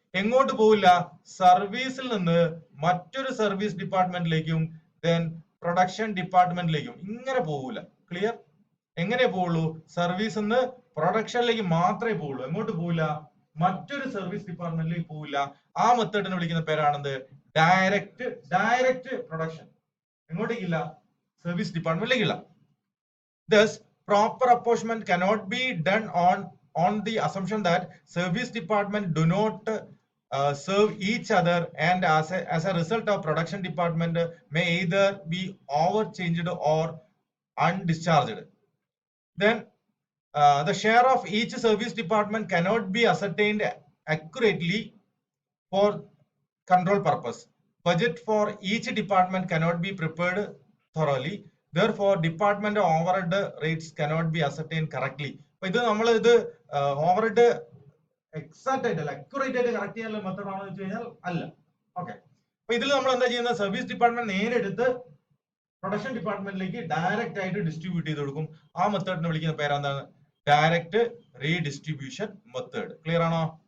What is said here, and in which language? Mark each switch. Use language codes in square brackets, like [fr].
[ml] എങ്ങോട്ട് പോവില്ല, സർവീസിൽ നിന്ന് മറ്റൊരു സർവീസ് ഡിപ്പാർട്ട്മെന്റിലേക്കും ദെൻ പ്രൊഡക്ഷൻ ഡിപ്പാർട്ട്മെന്റിലേക്കും ഇങ്ങനെ പോവില്ല. ക്ലിയർ? എങ്ങനെ പോവുള്ളൂ, സർവീസ് നിന്ന് പ്രൊഡക്ഷനിലേക്ക് മാത്രമേ പോവുള്ളൂ. എങ്ങോട്ട് പോവില്ല, മറ്റൊരു സർവീസ് ഡിപ്പാർട്ട്മെന്റിലേക്ക് പോവില്ല. ആ മെത്തേഡിനെ വിളിക്കുന്ന പേരാണെന്ത്, direct production. എങ്ങോട്ടേക്കില്ല, service ഡിപ്പാർട്ട്മെന്റിലേക്കില്ല. [en] Thus, proper apportionment cannot be done on the assumption that service department do not serve each other, and as a result of production department may either be overchanged or undischarged. Then the share of each service department cannot be ascertained accurately for control purpose. Budget for each department cannot be prepared thoroughly. Therefore, department overhead rates cannot be ascertained correctly. [ml] അപ്പൊ ഇത് നമ്മൾ ഇത് overhead exact ആയിട്ട് അല്ല, accurate ആയിട്ട് correct ചെയ്യാനുള്ള method ആണെന്ന് വെച്ച് കഴിഞ്ഞാൽ അല്ല. ഓക്കെ, അപ്പൊ ഇതിൽ നമ്മൾ എന്താ ചെയ്യുന്നത്, സർവീസ് ഡിപ്പാർട്ട്മെന്റ് നേരെടുത്ത് പ്രൊഡക്ഷൻ ഡിപ്പാർട്ട്മെന്റിലേക്ക് ഡയറക്റ്റ് ആയിട്ട് ഡിസ്ട്രിബ്യൂട്ട് ചെയ്ത് കൊടുക്കും. ആ മെത്തേഡിനെ വിളിക്കുന്ന പേരെന്താണ്, ഡയറക്റ്റ് റീഡിസ്ട്രിബ്യൂഷൻ മെത്തേഡ്. ക്ലിയർ ആണോ?